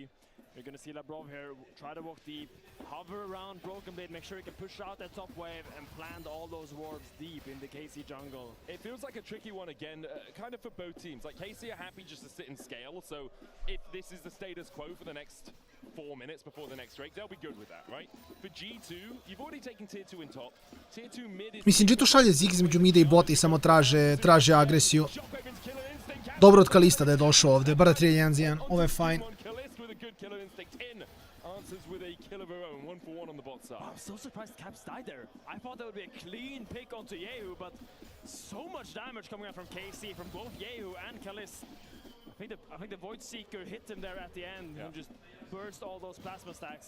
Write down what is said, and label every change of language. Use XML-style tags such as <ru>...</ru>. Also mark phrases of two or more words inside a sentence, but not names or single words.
<en>You're gonna see Labrov here try to walk deep, hover around Broken Blade, make sure he can push out that top wave and plant all those wards deep in the KC jungle. It feels like a tricky one again, kind of for both teams. Like KC are happy just to sit and scale, so if this is the status quo for the next 4 minutes before the next break, they'll be good with that, right? For G2, you've already taken tier 2 in top. Tier 2 mid is...</en> <sr>Mislim, G2 šalje Zig između mida i bota i samo traže agresiju. Dobro od Kalista da je došao ovdje, bar da 3-1-1, ovo je fajn.</sr> <en>With a kill of her own, 1-for-1 on the bot side. I'm so surprised Caps died there. I thought that would be a clean pick onto Yehu, but so much damage coming out from KC, from both Yehu and Kalist. I think the Void Seeker hit him there at the end and just burst all those plasma stacks.</en>